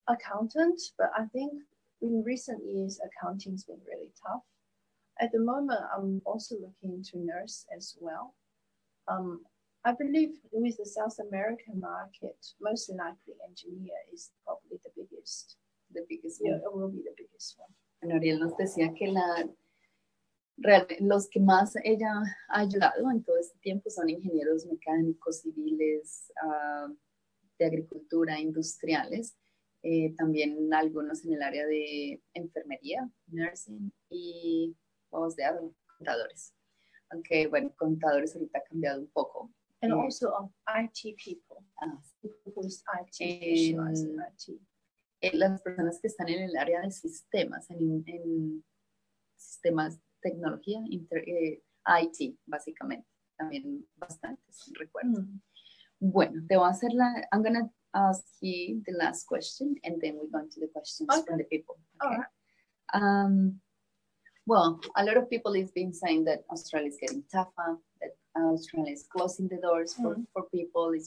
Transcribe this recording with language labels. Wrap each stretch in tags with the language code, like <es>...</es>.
<en>Accountant, but I think in recent years, accounting's been really tough. At the moment, I'm also looking to nurse as well. I believe with the South American market, most likely engineer is probably the biggest. The biggest one. Yeah, it will be the biggest one.</en> <es>Bueno, Ariel nos decía que los que más ella ha ayudado en todo este tiempo son ingenieros mecánicos, civiles, de agricultura, industriales, también algunos en el área de enfermería, nursing, y vamos de contadores. Aunque, bueno, contadores ahorita ha cambiado un poco.</es> <en>And also of IT people. People with IT, specialize in IT.</en> <es>Las personas que están en el área de sistemas, en sistemas, tecnología, IT, básicamente. También bastantes, recuerdo. Bueno, te voy a hacer</es> <en>I'm going to ask you the last question, and then we're going to the questions from the people. Okay? All right. Well, a lot of people have been saying that Australia is getting tougher, that Australia is closing the doors for people.</en>